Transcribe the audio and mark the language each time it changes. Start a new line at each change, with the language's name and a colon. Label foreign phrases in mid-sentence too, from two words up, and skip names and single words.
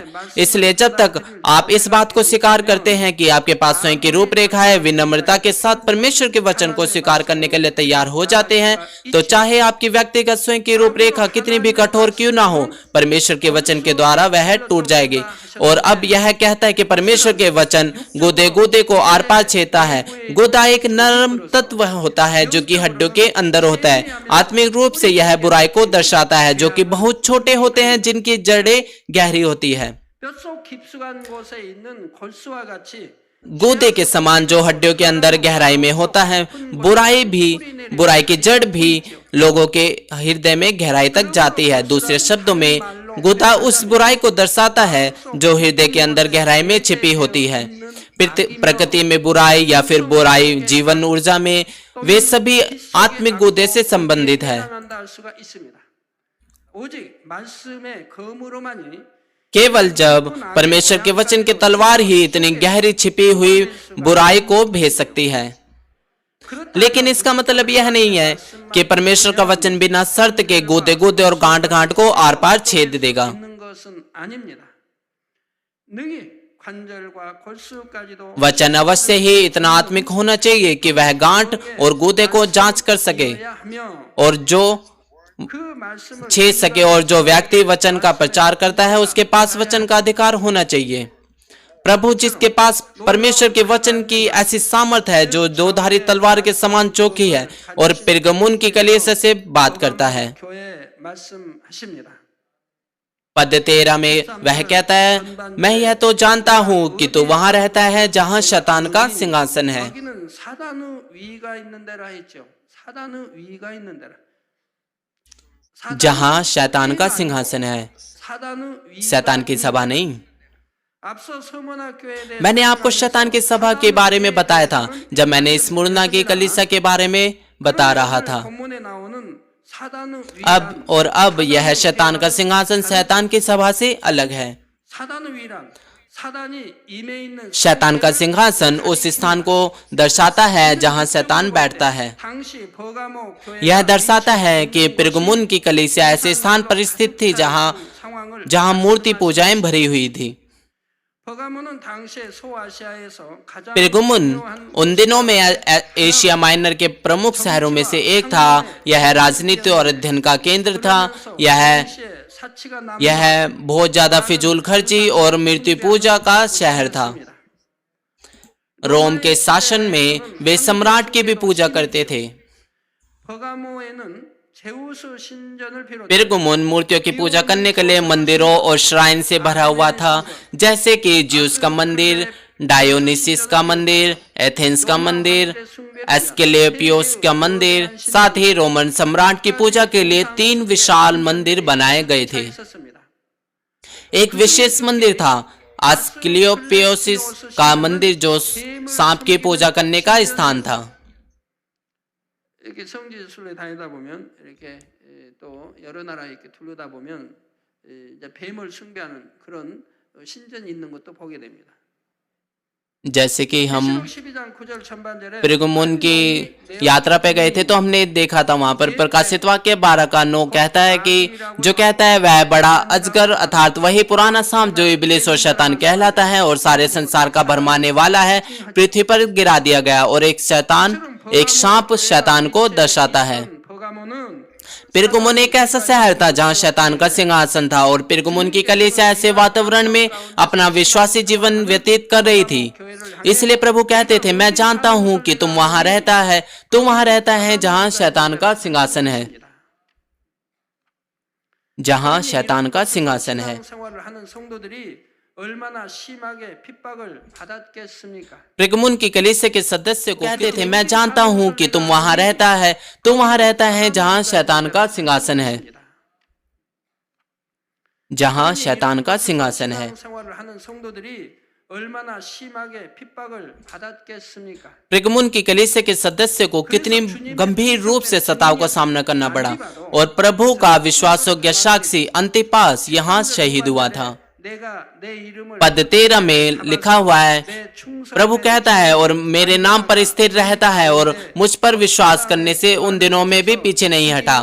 Hindi: इसलिए जब तक आप इस बात को स्वीकार करते हैं कि आपके पास स्वयं की रूपरेखा है, विनम्रता के साथ परमेश्वर के वचन को स्वीकार करने के लिए तैयार हो जाते हैं, तो चाहे आपकी व्यक्तिगत स्वयं की रूपरेखा कितनी भी कठोर क्यों ना हो, परमेश्वर के वचन के द्वारा वह टूट जाएगी। और अब यह कहता है कि परमेश्वर के वचन गुदे गुदे को आर पार छेदता है। गुदा एक नरम तत्व होता है जो कि हड्डियों के अंदर होता है। आत्मिक रूप से यह बुराई को दर्शाता है, जो कि बहुत छोटे होते हैं, जिनकी जड़ें गहरी होती है।
Korean: 뼛속 깊숙한 곳에 있는 골수와 같이
Hindi: गूदे के समान जो हड्डियों के अंदर गहराई में होता है, बुराई की जड़ भी लोगों के हृदय में गहराई तक जाती है। दूसरे शब्दों में, गूदा उस बुराई को दर्शाता है जो हृदय के अंदर गहराई में छिपी होती है। प्रकृति में बुराई या फिर बुराई जीवन ऊर्जा में, वे सभी आत्मिक गूदे से संबंधित है।
Korean: 해당한다 할 수가 있습니다. 오직 말씀의 검으로만이
Hindi: केवल जब परमेश्वर के वचन की तलवार ही इतनी गहरी छिपी हुई बुराई को भेज सकती है। लेकिन इसका मतलब यह नहीं है कि परमेश्वर का वचन बिना शर्त के गूदे गूदे और गांठ गांठ को आर पार छेद देगा।
Korean: 있는 것은 아닙니다. 능히 관절과 골수까지도
Hindi: वचन अवश्य ही इतना आत्मिक होना चाहिए कि वह गांठ और गूदे को जांच कर सके,
Korean: 해야 하며
Hindi: और जो
Korean: 그 말씀을
Hindi: छेद सके। और जो व्यक्ति वचन का प्रचार करता है, उसके पास वचन का अधिकार होना चाहिए। प्रभु जिसके पास परमेश्वर के वचन की ऐसी सामर्थ है जो दोधारी तलवार के समान चौकी है, और पिरगमुन की कलीसिया से बात करता है।
Korean: 교회 말씀하십니다.
Hindi: पद 13 में वह कहता है, मैं यह तो जानता हूँ कि तू वहां रहता है जहां शैतान का सिंहासन है।
Korean: 거기는 사단의 위가 있는 데라 했죠. 사단의 위가 있는 데라.
Hindi: जहां शैतान का सिंहासन है,
Korean: 사단의 위가
Hindi: शैतान की सभा नहीं।
Korean: 앞서 서머나 교회에 대해
Hindi: मैंने आपको शैतान की सभा के बारे में बताया था जब मैंने स्मुरना की कलीसिया के बारे में बता रहा था।
Korean: 본문에 나오는 사단의
Hindi: अब यह शैतान का सिंहासन शैतान की सभा से अलग है।
Korean: 사단의 위란 사단이 임해 있는
Hindi: शैतान का सिंहासन उस स्थान को दर्शाता है जहां शैतान बैठता है।
Korean: 당시 버가모 교회
Hindi: यह दर्शाता है कि पिरगमुन की कलीसिया ऐसे स्थान पर स्थित थी
Korean: 상황을
Hindi: जहां मूर्ति पूजाएं भरी हुई थी।
Korean: 버가모는 당시에 소아시아에서 가장
Hindi: पिरगमुन
Korean: 중요한
Hindi: उन दिनों में एशिया माइनर के प्रमुख शहरों में से एक था। यह राजनीति और अध्ययन का केंद्र था।
Korean: 당시에 사치가 남은
Hindi: यह बहुत ज्यादा फिजूल खर्ची और मृत्यु पूजा का शहर था। रोम के शासन में वे सम्राट की भी पूजा करते थे।
Korean: 버가모에는 제우스 신전을 비롯해
Hindi: पिरगमुन मूर्तियों की पूजा करने के लिए मंदिरों और श्राइन से भरा हुआ था, जैसे कि ज्यूस का मंदिर, डायोनिसिस का मंदिर, एथेंस का मंदिर, एस्केलेपियोस का मंदिर। साथ ही रोमन सम्राट की पूजा के लिए 3 विशाल मंदिर बनाए गए थे।
Korean: 있었습니다.
Hindi: एक विशेष मंदिर था एस्केलेपियोसिस का मंदिर, जो सांप की पूजा करने का स्थान था।
Korean: 이렇게 성지순례 다니다 보면 이렇게 또 여러 나라에 이렇게 둘러다 보면 이제 뱀을 숭배하는 그런 신전이 있는 것도 보게 됩니다.
Hindi: जैसे कि हम
Korean: 12장 9절 전반절에
Hindi: पिरगमुन की यात्रा पे गए थे तो हमने देखा था वहां पर प्रकाशित वाक्य 12 का 9 कहता है कि जो कहता है वह बड़ा अजगर अर्थात वही पुराना सांप जो इब्लिस और शैतान कहलाता है और सारे संसार का भरमाने वाला है, पृथ्वी पर गिरा दिया गया। और एक सांप शैतान को दर्शाता है।
Korean: 버가모는
Hindi: पिरगमुन एक ऐसा शहर था जहां शैतान का सिंहासन था, और पिरगमुन की कलीसिया ऐसे वातावरण में अपना विश्वासी जीवन व्यतीत कर रही थी। इसलिए प्रभु कहते थे, मैं जानता हूं कि तुम वहां रहता है जहां शैतान का सिंहासन है, जहां शैतान का सिंहासन है।
Korean: 생활을 하는 성도들이 얼마나 심하게 핍박을 받았겠습니까?
Hindi: पिरगमुन की कलीसिया के सदस्य को कहते थे, मैं जानता हूं कि तुम वहां रहता है जहां शैतान का सिंहासन है, जहां शैतान का सिंहासन है।
Korean: 생활을 하는 성도들이 얼마나 심하게 핍박을 받았겠습니까?
Hindi: प्रगमुन की कलीसिया के सदस्य को कितनी गंभीर रूप से सताव का सामना करना पड़ा और प्रभु का विश्वासयोग्य साक्षी अंतिपास यहाँ शहीद हुआ था।
Korean: 내가 내 이름을
Hindi: पद 13 में लिखा हुआ है,
Korean: 내 충성된
Hindi: प्रभु कहता है और मेरे नाम पर स्थिर रहता है और मुझ पर विश्वास करने से उन दिनों में भी पीछे नहीं हटा